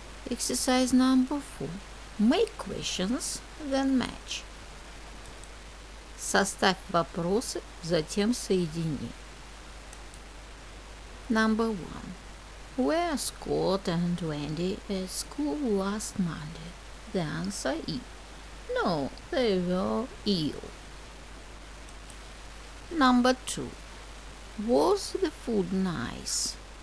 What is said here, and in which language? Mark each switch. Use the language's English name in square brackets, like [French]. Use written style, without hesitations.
[English] Exercise number 4. Make questions, then match. [Russian] Составь вопросы, затем соедини. [English] Number 1. Were Scott and Wendy at school last Monday? The answer is no, they were ill. Number 2. Was the food nice?